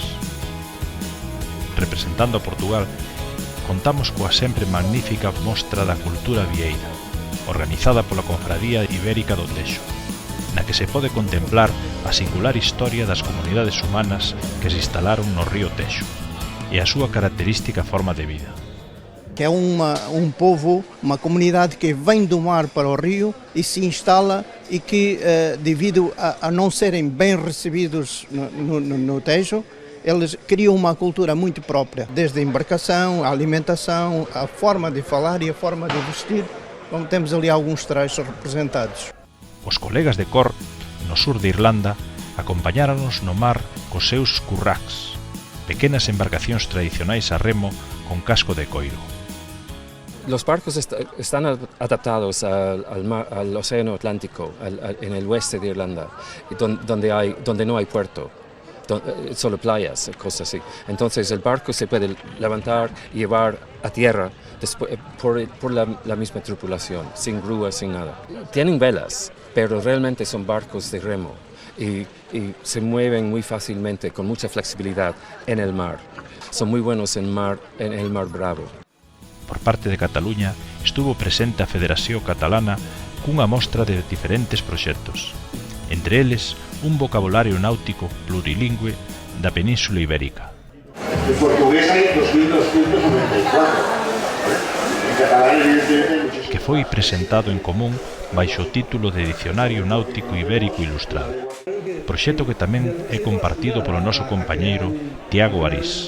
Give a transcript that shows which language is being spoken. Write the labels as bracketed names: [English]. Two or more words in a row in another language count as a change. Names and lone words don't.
[Galician] Representando a Portugal, contamos coa sempre magnífica mostra da cultura vieira, organizada pola Confradía Ibérica do Texo, na que se pode contemplar a singular historia das comunidades humanas que se instalaron no río Texo e a súa característica forma de vida. [Portuguese] Que é um povo, uma comunidade que vem do mar para o rio e se instala e que, devido a não serem bem recebidos no Tejo, eles criam uma cultura muito própria, desde a embarcação, a alimentação, a forma de falar e a forma de vestir, como temos ali alguns trechos representados. [Galician] Os colegas de cor, no sur de Irlanda, acompañáronos no mar cos seus curracs, pequenas embarcacións tradicionais a remo con casco de coiro. [Spanish] Los barcos están adaptados al océano Atlántico, en el oeste de Irlanda, donde no hay puerto, solo playas, cosas así. Entonces el barco se puede levantar y llevar a tierra por la misma tripulación, sin grúas, sin nada. Tienen velas, pero realmente son barcos de remo y se mueven muy fácilmente, con mucha flexibilidad en el mar. Son muy buenos en el mar Bravo. [Galician] Por parte de Cataluña estuvo presente a Federación Catalana cunha mostra de diferentes proxectos, entre eles un vocabulario náutico plurilingüe da Península Ibérica. En portugués hai 2294, que foi presentado en común baixo o título de Dicionario Náutico Ibérico Ilustrado, proxecto que tamén é compartido polo noso compañeiro Tiago Arís.